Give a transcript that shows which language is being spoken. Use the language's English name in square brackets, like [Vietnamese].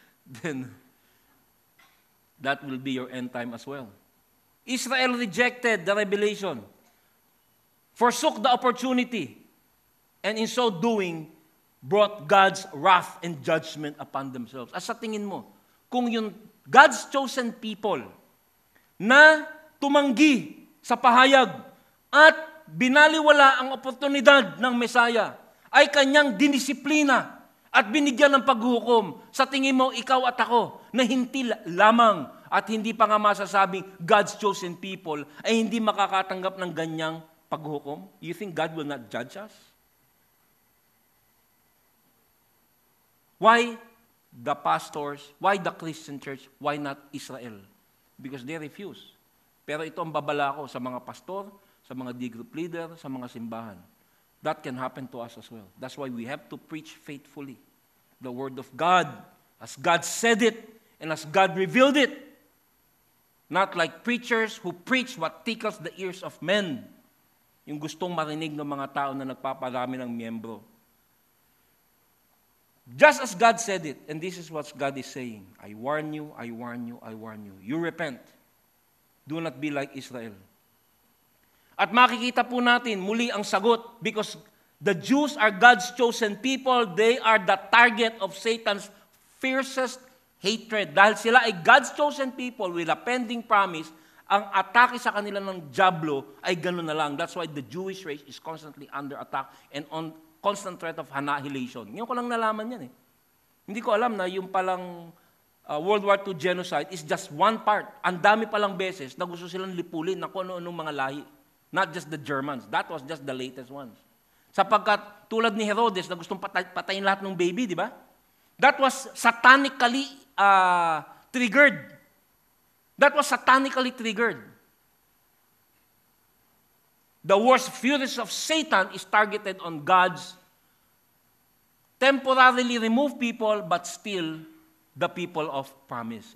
[English] Then, that will be your end time as well. Israel rejected the revelation, forsook the opportunity, and in so doing, brought God's wrath and judgment upon themselves. [Filipino] As sa tingin mo, kung yung [English] God's chosen people [Filipino] na tumanggi sa pahayag at binaliwala ang oportunidad ng Messiah, ay kanyang dinisiplina at binigyan ng paghukom. Sa tingin mo, ikaw at ako, na hindi lamang at hindi pa nga masasabing [English] God's chosen people, [Filipino] ay hindi makakatanggap ng ganyang paghukom? [English] You think God will not judge us? Why the pastors? Why the Christian church? Why not Israel? Because they refuse. [Filipino] Pero ito ang babala ko sa mga pastor, sa mga D-group leader, sa mga simbahan. [English] That can happen to us as well. That's why we have to preach faithfully the Word of God, as God said it, and as God revealed it. Not like preachers who preach what tickles the ears of men. [Filipino] Yung gustong marinig ng mga tao na nagpaparami ng miyembro. [English] Just as God said it, and this is what God is saying, I warn you, I warn you, I warn you. You repent. Do not be like Israel. [Filipino] At makikita po natin muli ang sagot [English] because the Jews are God's chosen people. They are the target of Satan's fiercest hatred. [Filipino] Dahil sila ay [English] God's chosen people with a pending promise, [Filipino] ang atake sa kanila ng Diablo ay gano'n na lang. [English] That's why the Jewish race is constantly under attack and on constant threat of annihilation. [Filipino] Ngayon ko lang nalaman yan eh. Hindi ko alam na yung palang World War II genocide [English] is just one part. [Filipino] Ang dami palang beses na gusto silang lipulin na kung ano-anong mga lahi. [English] Not just the Germans. That was just the latest ones. [Filipino] Sapagkat tulad ni Herodes na gustong patayin lahat ng baby, di ba? [English] That was satanically triggered. That was satanically triggered. The worst furies of Satan is targeted on God's temporarily remove people but still the people of promise.